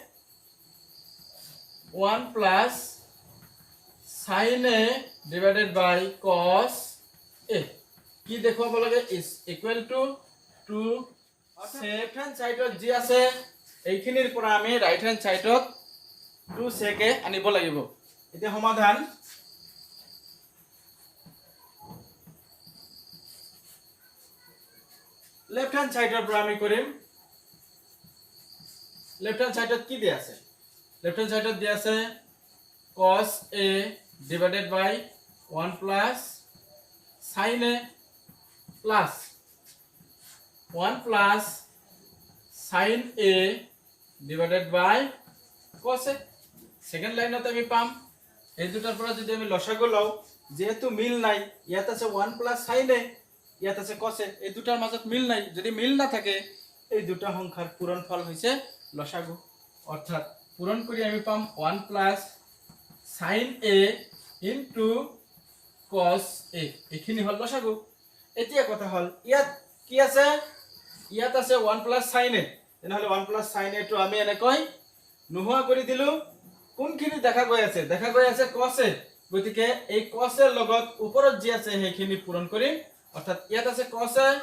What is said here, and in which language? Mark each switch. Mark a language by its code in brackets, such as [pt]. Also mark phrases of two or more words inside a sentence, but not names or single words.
[en] 1 plus sin a divided by cos a [as] কি দেখুৱাব লাগে [en] is equal to 2 left hand side [as] জি আছে এইখিনিৰ পৰা আমি [en] right hand sideত [as] 2 সেকে আনিব লাগিব এতিয়া সমাধান [en] left hand sideৰ [as] পৰা আমি কৰিম [en] left hand sideত [as] কি দিয়া আছে [en] left hand sideত [as] দিয়া আছে [en] cos a divided by 1 plus sin a plus 1 plus sin a divided by cos a second lineত [as] আমি পাম এই দুটাৰ পৰা যদি আমি লসাগু লও যেহেতু মিল নাই ইয়াত আছে [en] 1 plus sin a [as] ইয়াত আছে [en] cos a [as] এই দুটাৰ মাজত মিল নাই যদি মিল না থাকে এই দুটা সংখ্যাৰ পূৰণফল হৈছে লসাগু অৰ্থাৎ পূৰণ কৰি আমি পাম [en] 1 plus sin a into cos a [as] এইখিনি হল লসাগু এতিয়া কথা হল ইয়াত কি আছে ইয়াত আছে [en] 1 plus sin a [as] তেনেহলে [en] 1 plus sin a [as] টো আমি এনেকৈ নোহোৱা কৰি দিলু কোনখিনি দেখা গৈ আছে [en] cos a [as] গতিকে এই [en] cos a [as] লগত ওপৰত যি আছে সেইখিনি পূৰণ কৰিম অৰ্থাৎ ইয়াত আছে cos